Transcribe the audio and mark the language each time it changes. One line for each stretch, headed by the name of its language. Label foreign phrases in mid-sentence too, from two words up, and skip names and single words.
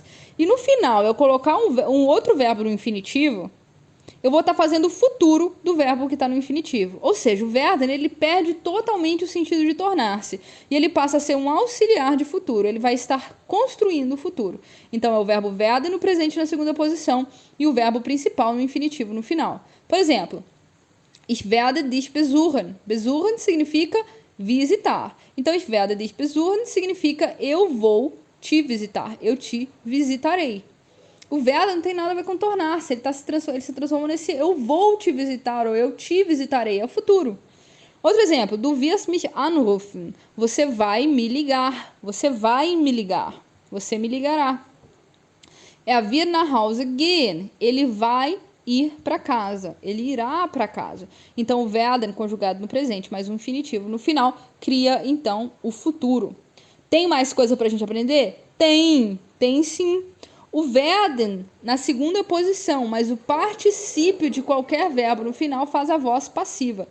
Portuguese: E no final eu colocar um outro verbo no infinitivo, eu vou estar fazendo o futuro do verbo que está no infinitivo. Ou seja, o werden ele perde totalmente o sentido de tornar-se. E ele passa a ser um auxiliar de futuro. Ele vai estar construindo o futuro. Então, é o verbo werden no presente na segunda posição e o verbo principal no infinitivo no final. Por exemplo,
German: ich werde dich besuchen.
Portuguese: Besuchen significa visitar. Então,
German: ich werde dich besuchen
Portuguese: significa eu vou te visitar. Eu te visitarei. O werden não tem nada a ver com tornar-se, ele se transforma nesse eu vou te visitar ou eu te visitarei, é o futuro. Outro exemplo,
German: du wirst mich anrufen,
Portuguese: você vai me ligar, você vai me ligar, você me ligará.
German: Wird nach Hause gehen,
Portuguese: ele vai ir para casa, ele irá para casa. Então, o werden conjugado no presente, mais um infinitivo no final, cria então o futuro. Tem mais coisa para a gente aprender? Tem sim. O werden na segunda posição, mas o particípio de qualquer verbo no final faz a voz passiva.